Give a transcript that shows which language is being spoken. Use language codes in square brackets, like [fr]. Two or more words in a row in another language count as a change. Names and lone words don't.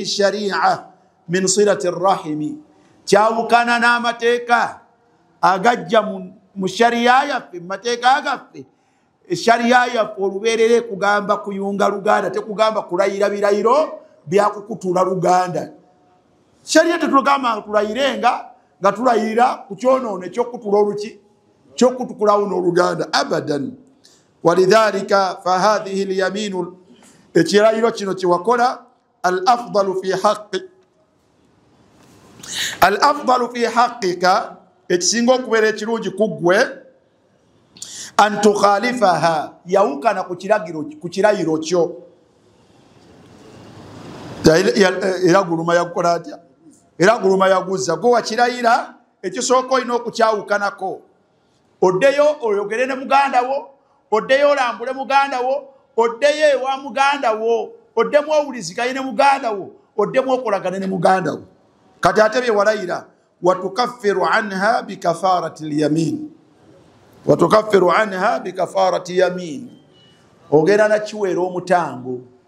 [lg] sharia [ar] من صلة الرحم [lg] kyawukana n'amateeka agajja mu shariya yaffe mumateeka agaffe eshariya yaffe olubeerere kugamba kuyunga luganda tekugamba kulayira birayiro byakukutula luganda shariya tetugamba tulayirenga nga tulayira ku kyonoono ekyokutula oluki kyokutukulawo n'oluganda [ar] أبدا ولذلك فهذه اليمين [lg] ekirayiro kino kyewakola [ar] الأفضل في حقك [lg] ekisinga okubeera ekirungi kuggwe [ar] أن تخالفها [lg] yawukana ku kirayiro kyo era guluma yakukola atya era guluma yaguzza gwe wakirayira ekisooka olina okukyawukanako oddeyo oyogere ne muganda wo oddeyo olambule muganda wo oddeyo ewa muganda wo oddemu owuliziganye ne muganda wo oddemu okolagane ne muganda wo kati ate bye walayira [ar] وتكفر عنها بكفارة اليمين وتكفر عنها بكفارة يمين [lg] ogenda nakiweera omutango